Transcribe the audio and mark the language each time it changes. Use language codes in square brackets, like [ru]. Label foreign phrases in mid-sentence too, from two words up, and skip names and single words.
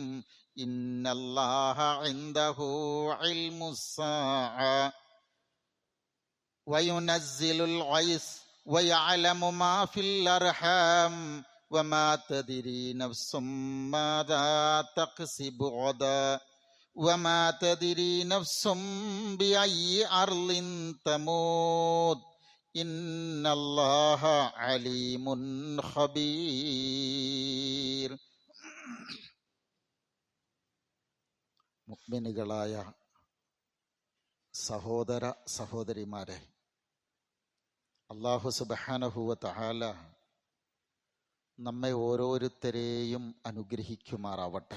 [ar] إن الله عنده علم الساعة وينزل الغيث ويعلم ما في الأرحام وما تدري نفس ماذا تكسب غدا وما تدري نفس بأي أرض تموت إن الله عليم خبير. [ml] മുഅ്മിനുകളായ സഹോദര സഹോദരിമാരെ, [ar] الله سبحانه وتعالى [ml] നമ്മെ ഓരോരുത്തരെയും അനുഗ്രഹിക്കുമാറാവട്ടെ.